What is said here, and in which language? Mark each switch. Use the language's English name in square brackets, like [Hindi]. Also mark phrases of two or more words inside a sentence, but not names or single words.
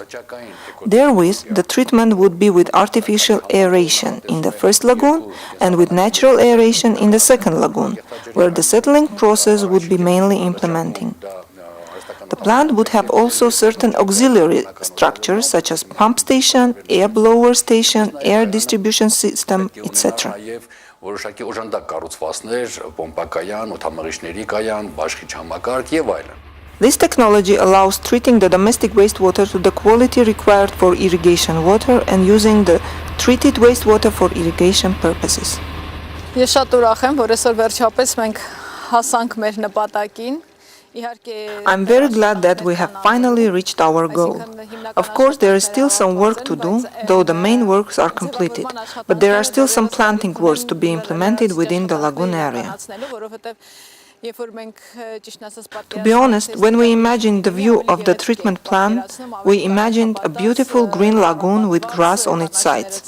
[English] Therewith, the treatment would be with artificial aeration in the first lagoon and with natural aeration in the second lagoon, where the settling process would be mainly implementing. The plant would have also certain auxiliary structures such as pump station, air blower station, air distribution system, etc. [Armenian] Որոշակի օժանդակ կառուցվածքներ, պոմպակայան, օդամղիչների կայան, բաշխիչ համակարգ եւ այլն. [English] This technology allows treating the domestic wastewater to the quality required for irrigation water and using the treated wastewater for irrigation purposes. [Armenian] Ես շատ ուրախ եմ, որ այսօր վերջապես մենք հասանք մեր նպատակին. [English] I'm very glad that we have finally reached our goal. Of course, there is still some work to do, though the main works are completed, but there are still some planting works to be implemented within the lagoon area. To be honest, when we imagined the view of the treatment plant, we imagined a beautiful green lagoon with grass on its sides.